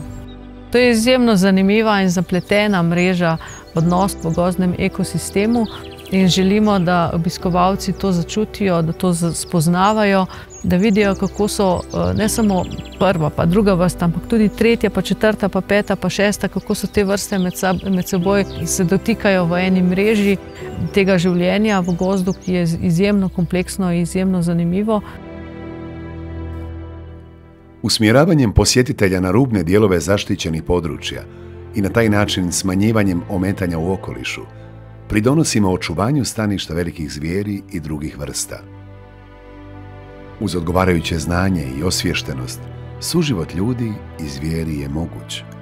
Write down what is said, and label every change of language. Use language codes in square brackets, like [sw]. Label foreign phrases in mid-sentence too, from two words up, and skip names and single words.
[sl] To je izjemno zanimiva in zapletena mreža odnos v gozdnem ekosistemu in želimo, da obiskovalci to začutijo, da to spoznavajo, da vidijo, kako so ne samo prva pa druga vrsta, ampak tudi tretja, pa četrta, pa peta, pa šesta, kako so te vrste med seboj se dotikajo v eni mreži tega življenja v gozdu, ki je izjemno kompleksno in izjemno zanimivo. [hr] Usmjeravanjem posjetitelja na rubne dijelove zaštićenih područja i na taj način smanjivanjem ometanja u okolišu pridonosimo očuvanju staništa velikih zvijeri i drugih vrsta. Uz odgovarajuće znanje i osviještenost, suživot ljudi i zvijeri je moguć.